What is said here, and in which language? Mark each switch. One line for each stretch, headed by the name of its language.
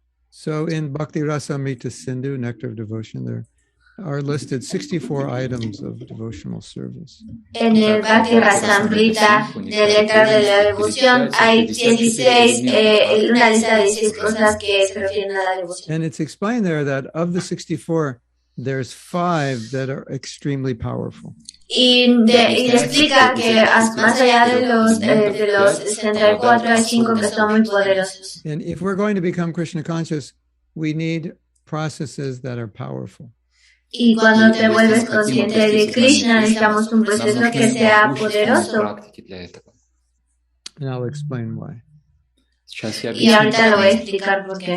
English: So in Bhakti Rasamrita Sindhu, Nectar of Devotion, there are listed 64 items of devotional service.
Spanish: En el Bhakti Rasamrita del Néctar de la Devoción hay 16, una lista de 16 cosas que se refieren a la devoción.
English: And it's explained there that of the 64, there's 5 that are extremely powerful.
Spanish: Y le explica que más allá de los 64 hay 5 que son muy poderosos.
English: And if we're going to become Krishna conscious, we need processes that are powerful.
Spanish: Y cuando te vuelves consciente de Krishna, necesitamos un proceso que sea poderoso.
English: And I'll explain why.
Spanish: Y ahorita lo voy a explicar por qué.